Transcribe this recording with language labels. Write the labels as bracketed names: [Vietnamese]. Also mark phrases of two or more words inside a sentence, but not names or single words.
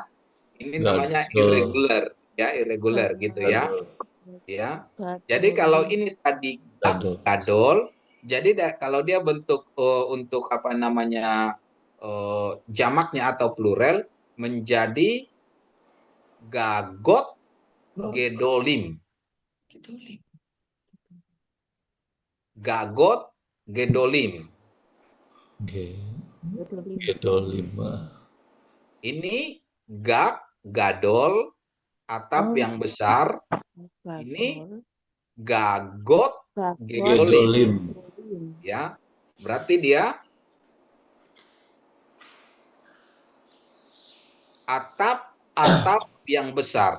[Indonesian] Ini namanya irregular ya, irregular gitu ya. Ya. Jadi kalau ini tadi gadol, jadi kalau dia bentuk untuk apa namanya jamaknya atau plural menjadi [Hebrew] גגות גדולים. גגות גדולים. [Indonesian] Gedolim. Ini gadol atap yang besar. Ini [Hebrew] גגות גדולים. [Indonesian] Ya, berarti dia atap yang besar.